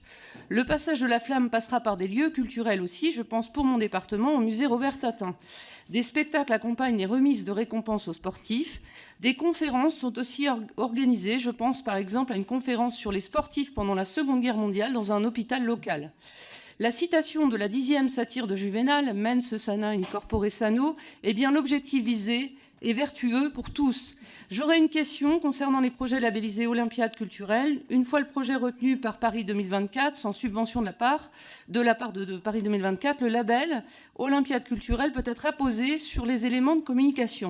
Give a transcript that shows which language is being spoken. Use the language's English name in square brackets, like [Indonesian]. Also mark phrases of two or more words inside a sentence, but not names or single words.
[French] Le passage de la flamme passera par des lieux culturels aussi, je pense pour mon département au musée Robert Tatin. Des spectacles accompagnent les remises de récompenses aux sportifs. Des conférences sont aussi organisées, je pense par exemple à une conférence sur les sportifs pendant la Seconde Guerre mondiale dans un hôpital local. La citation de la 10e satire de Juvénal, [Latin] Mens sana in corpore sano, [French] est bien l'objectif visé et vertueux pour tous. J'aurais une question concernant les projets labellisés Olympiades culturelles. Une fois le projet retenu par Paris 2024, sans subvention de la part de Paris 2024, le label Olympiades culturelles peut être apposé sur les éléments de communication.